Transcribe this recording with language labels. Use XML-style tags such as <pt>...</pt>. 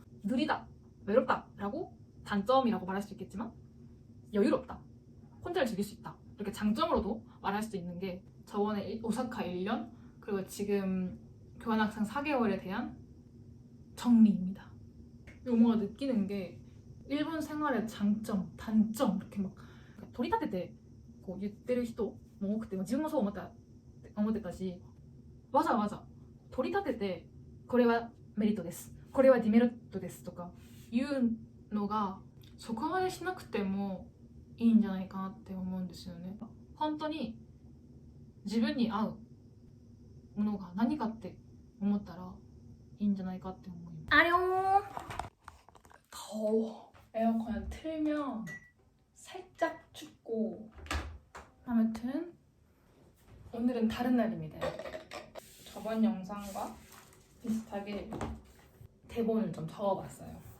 <ko>느리다, 외롭다 라고 단점이라고 말할 수 있겠지만 여유롭다, 혼자를 즐길 수 있다 이렇게 장점으로도 말할 수 있는 게 저번에 오사카 1년 그리고 지금 교환학생 4개월에 대한 정리입니다. 뭔가 느끼는 게 일본 생활의 장점, 단점 이렇게 막 도리타테 때</ko> <ja>言ってる人も多くて自分もそう思ってたし</ja> <ko>맞아</ko> <ja>取り立ててこれはメリットですこれはデメリットですとかいうのがそこまでしなくてもいいんじゃないかなって思うんですよね。本当に自分に合うものが何かって思ったらいいんじゃないかって思います。</ja> <ko>아룡 더워. 에어컨 틀면 살짝 춥고 아무튼 오늘은 다른 날입니다. 저번 영상과 비슷하게 대본을 좀 적어봤어요.</ko>